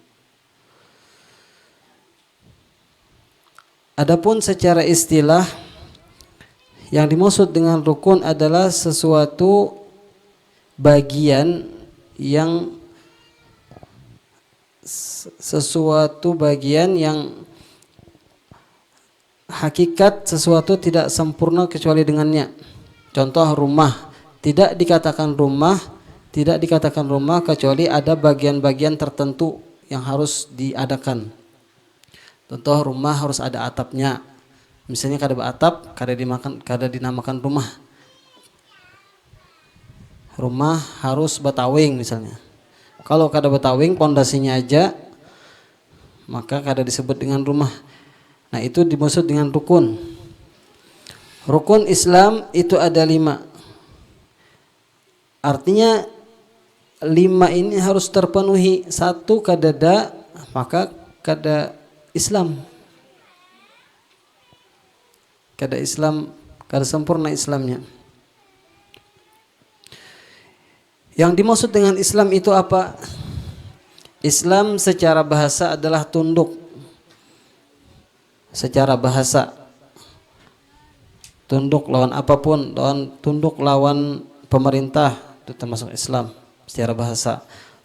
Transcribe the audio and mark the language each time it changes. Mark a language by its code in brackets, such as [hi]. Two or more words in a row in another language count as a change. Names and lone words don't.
[id] Adapun secara istilah, yang dimaksud dengan rukun adalah sesuatu bagian yang hakikat sesuatu tidak sempurna kecuali dengannya. Contoh rumah, tidak dikatakan rumah kecuali ada bagian-bagian tertentu yang harus diadakan. Contoh rumah harus ada atapnya. [bjn] Misalnya kada beratap, kada dinamakan rumah. Rumah harus batawing misalnya. Kalau kada batawing, pondasinya aja, maka kada disebut dengan rumah. [id] Nah, itu dimaksud dengan rukun. Rukun Islam itu ada 5. Artinya 5 ini harus terpenuhi. [bjn] 1 kada ada, maka kada Islam. Kada Islam, kada sempurna Islamnya. [id] Yang dimaksud dengan Islam itu apa? Islam secara bahasa adalah tunduk. Secara bahasa tunduk lawan apapun, tunduk lawan pemerintah, itu termasuk Islam secara bahasa.